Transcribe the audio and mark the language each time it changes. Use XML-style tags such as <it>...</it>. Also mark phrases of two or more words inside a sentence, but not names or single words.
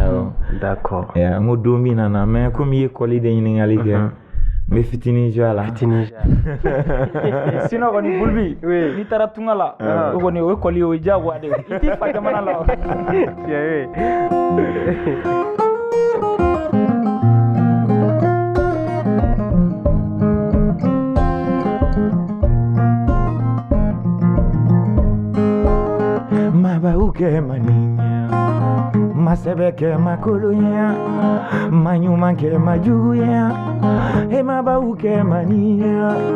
<bm>d'accord n ko don min nana mais komi i ye kɔli de ɲininkali kɛ n bɛ fitinin jɔ a la sinon kɔni Bulbi n'i taara tunga la o kɔni o ye kɔli ye o ye diyagoya de i t'i fa jamana la Mabaou ke maninya masebe ke makulunya manyuma ke majugunya mabaou ke maninya</bm>